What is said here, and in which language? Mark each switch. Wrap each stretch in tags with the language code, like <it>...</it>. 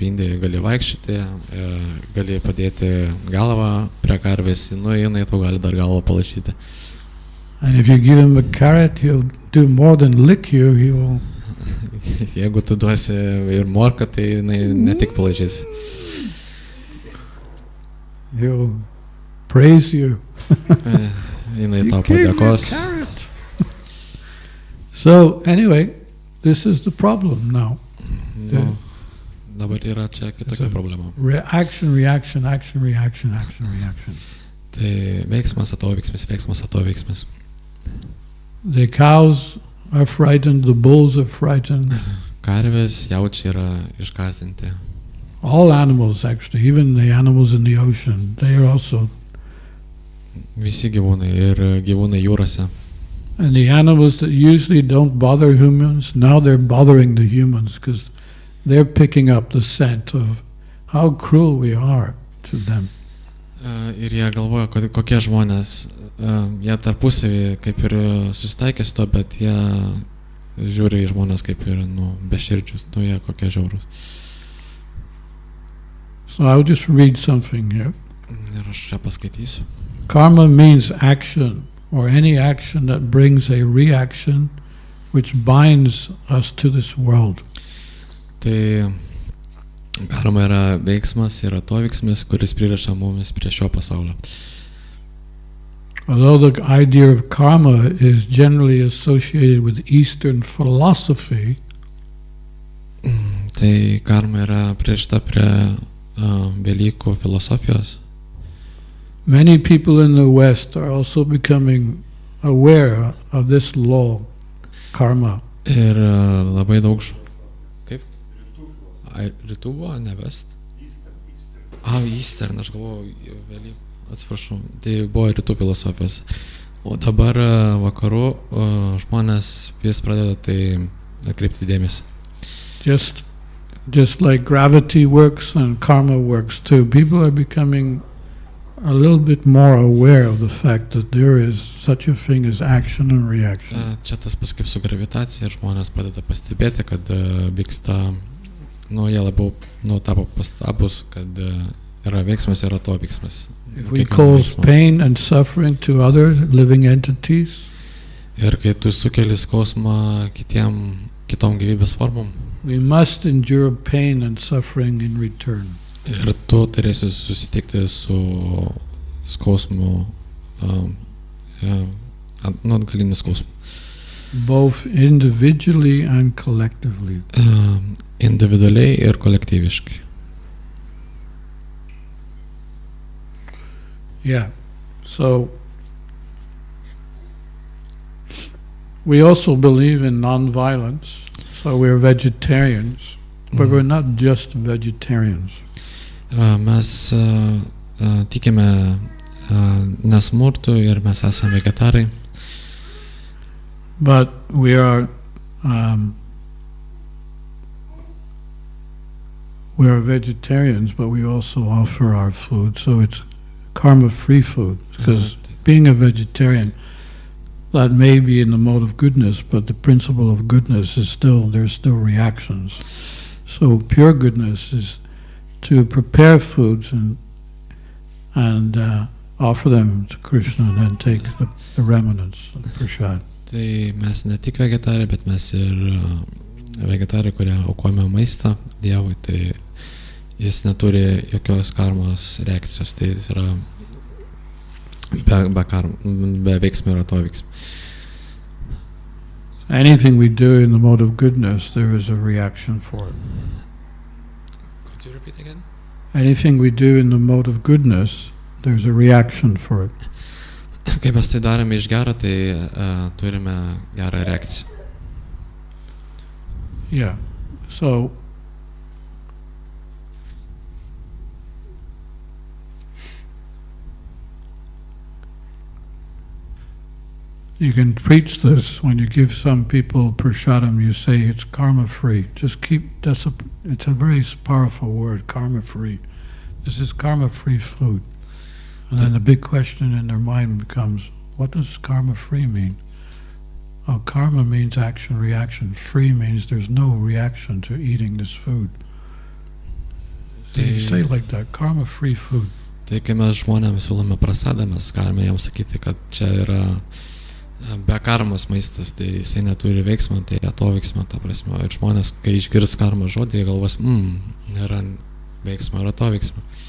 <lt>Indijoje gali vaikščioti, gali padėti galvą prie karvės, jinai tau gali dar galvą palašyti.</lt> <en>And if you give him a carrot, he'll do more than lick you, he will...</en> <lt>Jeigu tu duosi ir morką, tai jinai ne tik palašys.</lt> <en>He'll praise you.</en> <lt>Jinai tau padėkos.</lt> <en>So, anyway, this is the problem now.</en> <lt>Dabar yra čia kitokia problema.</lt> <en>Action, reaction, action, reaction, action, reaction.</en> <lt>Tai veiksmas, atoveiksmis, veiksmas, atoveiksmis.</lt> <en>The cows are frightened, the bulls are frightened.</en> <lt>Karvės, jaučiai yra išgąsdinti.</lt> <en>All animals, actually, even the animals in the ocean, they are also.</en> <lt>Visi gyvūnai ir gyvūnai jūrose.</lt> <en>And the animals that usually don't bother humans, now they're bothering the humans because they're picking up the scent of how cruel we are to them.</en> <lt>Ir jie galvoja, kokie žmonės, jie tarpusavį kaip ir susitaikė su to, bet jie žiūri į žmonės kaip ir beširdžius, jie kokie žiaurūs.</lt> <en>So I'll just read something here.</en> <lt>Ir aš čia paskaitysiu.</lt> <en>Karma means action, or any action that brings a reaction which binds us to this world.</en> <lt>Tai karma yra veiksmas ir atoveiksmis, kuris pririša mumis prie šio pasaulio.</lt> <en>Although the idea of karma is generally associated with Eastern philosophy,</en> <lt>tai karma yra pririšta prie Velykų filosofijos.</lt> <en>Many people in the West are also becoming aware of this law, karma.</en> <lt>Ir labai daug kaip? Rytų buvo, ne West? Eastern, aš galvoju, Velykų, atsiprašau, tai buvo rytų filosofijos. O dabar vakarų žmonės vis pradeda tai atkreipti dėmesį.</lt> <en>Just like gravity works and karma works too, people are becoming a little bit more aware of the fact that there is such a thing as action and reaction.</en> <lt>Čia tas pas kaip su gravitacija ir žmonės pradeda pastebėti, kad vyksta, jie labiau tapo pastabus, kad yra veiksmas ir atoveiksmas.</lt> <en>If we cause pain and suffering to other living entities,</en> <lt>ir kai tu sukeli skausmą kitom gyvybės formom,</lt> <en>we must endure pain and suffering in return.</en> <lt>Ir tu turėsi susitikti su skausmu, atgaliniu skausmu.</lt> <en>Both individually and collectively.</en> <lt>Individualiai ir kolektyviškai.</lt> <en>Yeah. So we also believe in non-violence. So we're vegetarians, but we're not just vegetarians.</en> <lt>Mes tikime nesmurtų ir mes esame vegetarai.</lt> <en>But we are vegetarians, but we also offer our food, so it's karma-free food. Because being a vegetarian, that may be in the mode of goodness, but the principle of goodness is there's still reactions. So pure goodness is to prepare foods and offer them to Krishna and then take the remnants of prasad.</en> <lt>Tai mes ne tik vegetarai, bet mes ir vegetarai, kurie aukojame maistą Dievui, tai jis neturi jokios karmos reakcijos, tai jis yra be veiksmio ir atoveiksmio.</lt> <en>Anything we do in the mode of goodness, there is a reaction for it. Could you repeat again? Anything we do in the mode of goodness, there's a reaction for it.</en> <lt>Kai mes tai darome iš gero, tai turime gerą reakciją.</lt> <en>Yeah. So you can preach this when you give some people prasadam, you say it's karma free. Just it's a very powerful word, karma free. This is karma free food. And then the big question in their mind becomes, what does karma free mean? Oh, karma means action, reaction. Free means there's no reaction to eating this food. So you say like that, karma free food.</en> <lt>Tai kai mes žmonėms siūlome prasadą, mes galime jiems sakyti, kad čia yra be karmos maistas, tai jisai neturi veiksmo, tai atoveiksmo, ta prasme. Ir žmonės, kai išgirs karmą žodį, jie galvos, nėra veiksmo ir atoveiksmo.</lt>